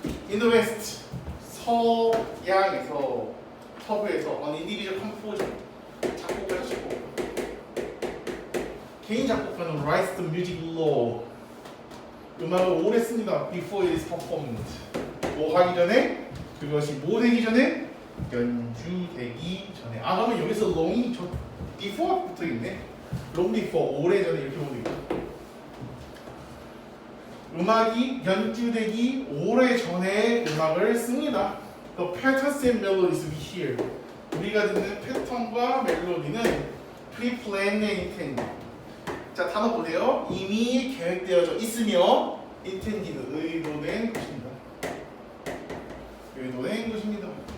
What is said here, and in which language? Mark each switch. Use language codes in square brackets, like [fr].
[en] In the West, [ko] 서양에서, 서부에서 [en] an individual composer, [ko] 작곡가 하시고 개인 작곡가는 [en] writes the music law, [ko] 음악을 오래 씁니다. [en] Before it is performed, [ko] 뭐 하기 전에, 그것이 뭐 되기 전에, 연주되기 전에. 그러면 여기서 long이 before 붙어 있네. long before, 오래 전에 이렇게 보면 되겠다. 음악이 연주되기 오래 전에 음악을 씁니다. [en] The patterns and melodies we hear, [ko] 우리가 듣는 패턴과 멜로디는 [en] pre-planned and intended. [ko] 자, 단어 보세요. 이미 계획되어져 있으며 intended, 의도된 것입니다. 의도된 것입니다.